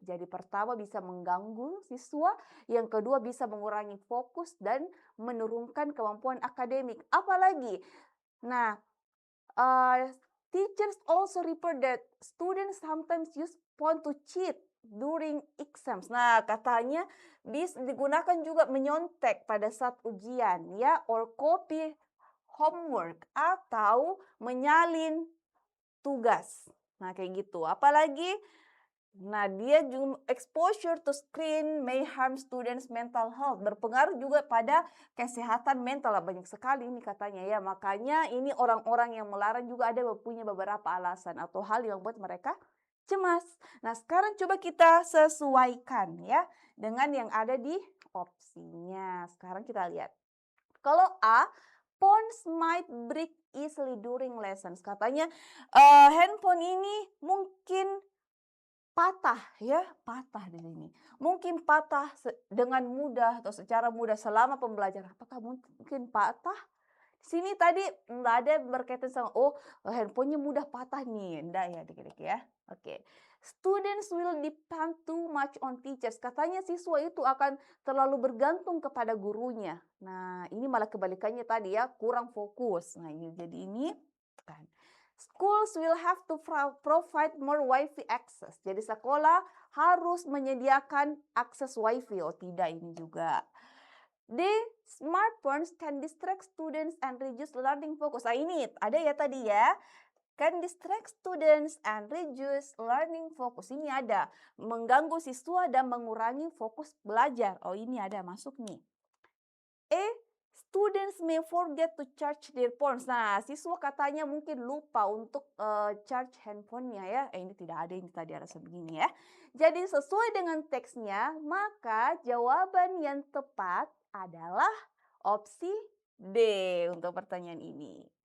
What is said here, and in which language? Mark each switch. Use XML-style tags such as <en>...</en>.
<id>Jadi pertama bisa mengganggu siswa, yang kedua bisa mengurangi fokus dan menurunkan kemampuan akademik. Apalagi, nah,</id> <en>teachers also report that students sometimes use phone to cheat during exams.</en> <id>Nah, katanya bisa digunakan juga menyontek pada saat ujian ya,</id> <en>or copy homework</en> <id>atau menyalin tugas. Nah, kayak gitu. Apalagi dia juga</id> <en>exposure to screen may harm students mental health,</en> <id>berpengaruh juga pada kesehatan mental. Banyak sekali ini katanya ya. Makanya ini orang-orang yang melarang juga ada punya beberapa alasan atau hal yang membuat mereka cemas. Nah, sekarang coba kita sesuaikan ya dengan yang ada di opsinya. Sekarang kita lihat. Kalau A,</id> <en>phones might break easily during lessons.</en> <id>Katanya handphone ini mungkin patah ya, patah di sini. Mungkin patah dengan mudah atau secara mudah selama pembelajaran. Apakah mungkin patah? Di sini tadi nggak ada berkaitan sama handphonenya mudah patah nih. Enggak ya adik-adik ya. Oke.</id> <en>Students will depend too much on teachers.</en> <id>Katanya siswa itu akan terlalu bergantung kepada gurunya. Nah, ini malah kebalikannya tadi ya, kurang fokus. Nah, ini jadi ini kan.</id> <en>Schools will have to provide more Wi-Fi access.</en> <id>Jadi sekolah harus menyediakan akses Wi-Fi. Oh tidak, ini juga.</id> <en>The smartphones can distract students and reduce learning focus.</en> <id>Nah ini ada ya tadi ya.</id> <en>Can distract students and reduce learning focus.</en> <id>Ini ada. Mengganggu siswa dan mengurangi fokus belajar. Oh ini ada masuk nih.</id> <en>Students may forget to charge their phones.</en> <id>Nah, siswa katanya mungkin lupa untuk charge handphonenya ya. Ini tidak ada ini tadi rasa begini ya. Jadi sesuai dengan teksnya, maka jawaban yang tepat adalah opsi D untuk pertanyaan ini.</id>